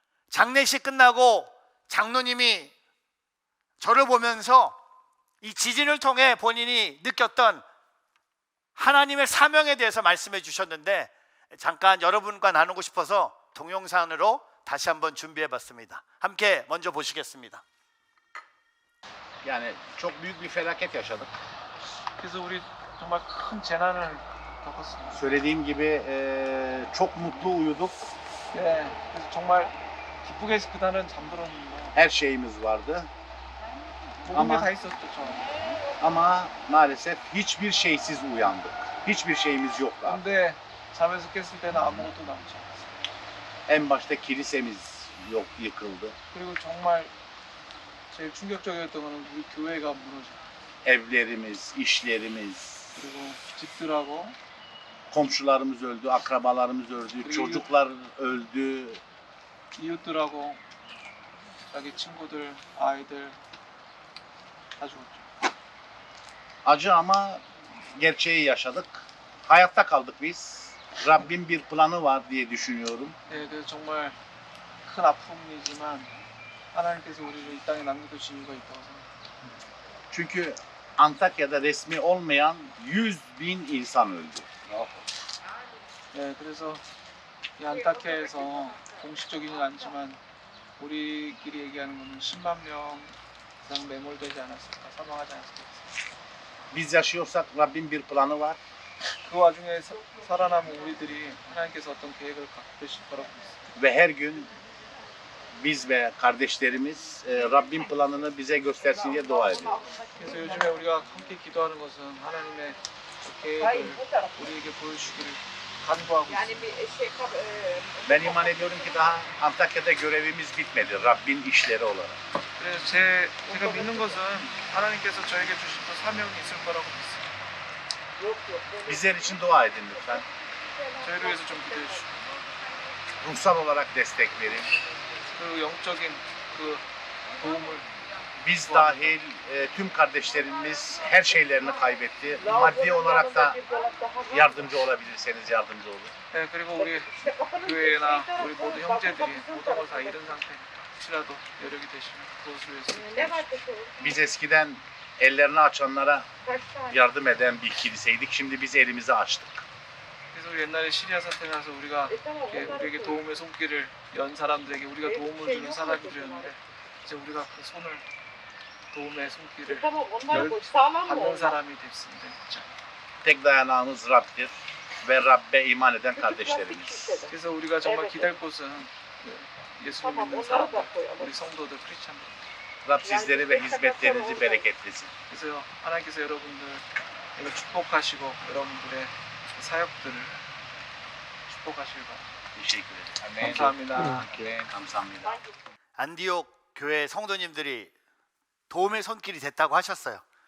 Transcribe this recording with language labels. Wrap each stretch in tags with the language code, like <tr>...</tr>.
<ko>장례식 끝나고 장로님이 저를 보면서 이 지진을 통해 본인이 느꼈던 하나님의 사명에 대해서 말씀해 주셨는데 잠깐 여러분과 나누고 싶어서 동영상으로 다시 한번 준비해 봤습니다. 함께 먼저 보시겠습니다.</ko> <tr>Yani çok büyük bir felaket yaşadık.</tr> <ko>그래서 우리 정말 큰 재난을 겪었습니다.</ko> <tr>Söylediğim gibi çok mutlu uyuduk.</tr> <ko>네, 그래서 정말 기쁘게 그날은 잠들었는데</ko> <tr>Her şeyimiz vardı.</tr> <ko>모든 게</ko> <tr>Ama</tr> <ko>다 있었죠. 저.</ko> <tr>ama maalesef hiçbir şeysiz uyandık. Hiçbir şeyimiz yoktu.</tr> <ko>근데 잠에서 깼을 때는 아무것도 남지 않았어요.</ko> <tr>En başta kilisemiz yok, yıkıldı.</tr> <ko>그리고 정말 제일 충격적이었던 거는 우리 교회가 무너졌어요.</ko> <tr>Evlerimiz, işlerimiz,</tr> <ko>그리고 집들하고</ko> <tr>komşularımız öldü, akrabalarımız öldü, çocuklar öldü.</tr> <ko>이웃들하고 자기 친구들, 아이들 다 죽었죠.</ko> <tr>Acı ama gerçeği yaşadık. Hayatta kaldık biz. Rabbin bir planı var diye düşünüyorum.</tr> <ko>네, 그래서 정말 큰 아픔이지만 하나님께서 우리를 이 땅에 남겨두신 이유가 있다고 생각합니다.</ko> <tr>Çünkü Antakya'da resmi olmayan 100.000 insan öldü.</tr> <ko>네, 그래서 이 안타케에서 공식적이진 않지만 우리끼리 얘기하는 거는 10만 명 그냥 매몰되지 않았을까, 사망하지 않았을까.</ko> <tr>Biz yaşıyorsak Rabbin bir planı var.</tr> <ko>그 와중에 살아남은 우리들이 하나님께서 어떤 계획을 갖고 계실 거라고 믿습니다.</ko> <tr>Ve her gün biz ve kardeşlerimiz Rabbin planını bize göstersin diye dua ediyoruz.</tr> <ko>그래서 요즘에 우리가 함께 기도하는 것은 하나님의 그 계획을 우리에게 보여주기를 간구하고 있습니다.</ko> <tr>Ben iman ediyorum ki daha Antakya'da görevimiz bitmedi Rabbin işleri olarak.</tr> <ko>그래서 제가 믿는 것은 하나님께서 저에게 주신 또 사명이 있을 거라고 믿습니다.</ko> <tr>Bizler için dua edin lütfen.</tr> <ko>저희를 위해서 좀 기도해 주시고</ko> <tr>Ruhsal olarak destek verin.</tr> <ko>그 영적인 그 도움을</ko> <tr>Biz dahil tüm kardeşlerimiz her şeylerini kaybetti. Maddi olarak da yardımcı olabilirseniz yardımcı olun.</tr> <ko>네, 그리고 우리 교회나 우리 모두 형제들이 모든 걸 다 잃은 상태 혹시라도 여력이 되시면 그것을 위해서 기도해 주시고</ko> <tr>Biz eskiden ellerini açanlara yardım eden bir kiliseydik. Şimdi biz elimizi açtık.</tr> <ko>그래서 우리 옛날에 시리아 사태 나서 우리가 이렇게 우리에게 도움의 손길을 연 사람들에게 우리가 도움을 주는 사람들이었는데 이제 우리가 그 손을 도움의 손길을 받는 사람이 됐습니다. 진짜.</ko> <tr>Tek dayanağımız Rab'dir ve Rabbe iman eden kardeşlerimiz.</tr> <ko>그래서 우리가 정말 기댈 곳은 예수를 믿는 사람들, 우리 성도들, 크리스찬들.</ko> <tr>Rab sizleri ve hizmetlerinizi bereketlesin.</tr> <ko>그래서 하나님께서 여러분들에게 축복하시고 여러분들의 사역들을 축복하시길 바랍니다.</ko> <tr>Teşekkür ederim.</tr> <ko>감사합니다. 감사합니다. 안디옥 교회 성도님들이 도움의 손길이 됐다고 하셨어요.</ko>